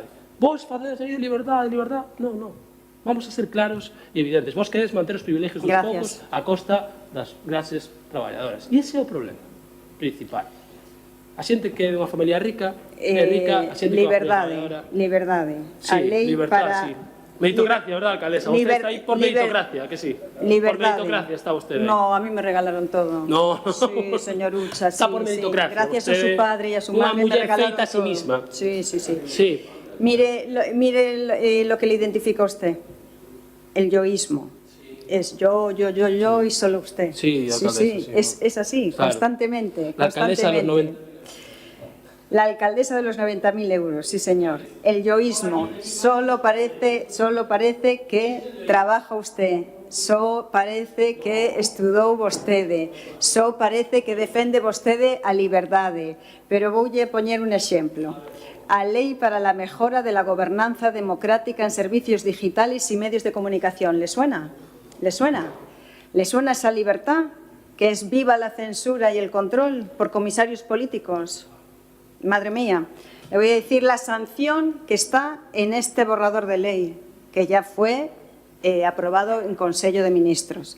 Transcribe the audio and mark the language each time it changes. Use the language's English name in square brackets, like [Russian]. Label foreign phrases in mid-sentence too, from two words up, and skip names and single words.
[Galician] Vos facedes aí de liberdade, Non, non. [Spanish] Vamos a ser claros [Galician] e evidentes. Vos queredes manter os privilegios dos poucos a costa das clases traballadoras. E ese é o problema principal. A xente que é dunha familia rica, é rica, a xente que é unha familia traballadora. Liberdade. [Spanish] Sí, [Galician] a lei [Spanish] libertad, para... sí. Meritocracia, ¿verdad, alcaldesa? Usted está ahí por meritocracia, que sí. [Galician] Liberdade. [Spanish] Por meritocracia está usted ahí. No, a mí me regalaron todo. No. Sí, señor Ucha, Está sí, por meritocracia. sí. Gracias a su padre y a su Una madre me mujer regalaron [Galician] feita a sí [Spanish] todo. misma. Sí, sí, sí. Sí. Mire lo que le identifica a usted. El yoísmo. Es yo y solo usted. Sí, alcaldesa, sí. Es así, Claro. constantemente. La alcaldesa de los 90. La alcaldesa de los 90.000 euros, sí señor. El yoísmo, solo parece que trabaja usted, [Galician] só parece que estudou vostede, só parece que defende vostede a liberdade. Pero voulle poñer un exemplo. A Lei para la Mejora de la Gobernanza Democrática en Servicios Digitales y Medios de Comunicación. [Spanish] ¿Le suena? ¿Le suena? ¿Le suena esa libertad? Que es viva la censura y el control por comisarios políticos. Madre mía, le voy a decir la sanción que está en este borrador de ley, que ya fue aprobado en Consejo de Ministros.